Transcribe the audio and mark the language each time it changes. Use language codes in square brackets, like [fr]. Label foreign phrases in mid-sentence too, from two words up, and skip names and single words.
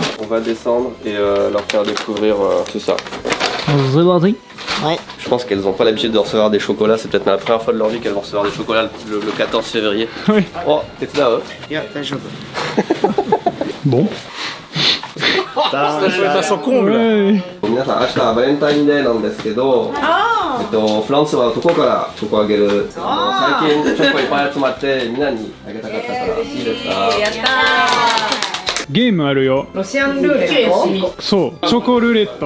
[fr] On va descendre et leur faire découvrir tout ça. Ouais. Je pense qu'elles n'ont pas l'habitude de recevoir des chocolats, c'est peut-être la première fois de leur vie qu'elles vont recevoir des chocolats le 14 février. Oui. Oh, t'es là, Bon. T'as son comble. Ouais. [ja] 皆さん明日はバレンタインデーなんですけど、フランスはどこからチョコあげる？最近チョコいっぱい集まってみんなにあげたかったからいいですか？やったゲームあるよ。ーロシアンルーレットそう、チョコルーレット。